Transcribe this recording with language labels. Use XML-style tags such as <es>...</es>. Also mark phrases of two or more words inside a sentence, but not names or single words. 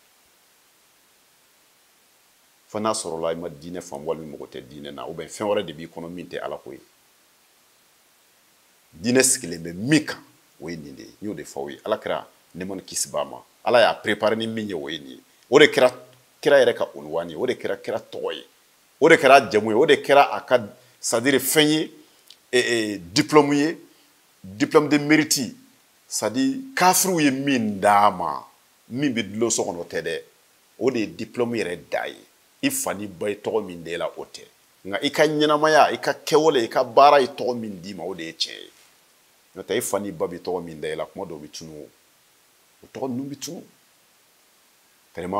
<bm>fo n'a sɔrɔla i ma diinɛ faamu walima mɔgɔ tɛ diinɛ na</bm> <fr>ou bien</fr> <bm>fɛn wɛrɛ de b'i kɔnɔ min tɛ ala ko ye diinɛ sigilen bɛ min kan o ye nin de ye n y'o de fɔ aw ye ala kɛra nɛɛma ni kisi b'a ma ala y'a préparé ni min ye o ye nin ye o de kɛra kira yɛrɛ ka unwani ye o de kɛra kira tɔgɔ ye o de kɛra jamu ye o de kɛra a ka</bm> <fr>c'est à dire</fr> <bm>fɛn ye diplôme ye</bm> <fr>diplôme de mérite c'est à dire</fr> <bm>kafiriw ye min d'a ma min bɛ dulon so kɔnɔ tɛ dɛ o de ye diplôme yɛrɛ da ye i fa ni ba ye tɔgɔ min d'e la o tɛ nka i ka ɲɛnamaya i ka kɛwale i ka baara ye tɔgɔ min d'i ma o de ye tiɲɛ ye n'o tɛ i fa ni ba bɛ tɔgɔ min da i la kuma dɔw bɛ tunu o tɔgɔ ninnu bɛ tunu vraiment</bm>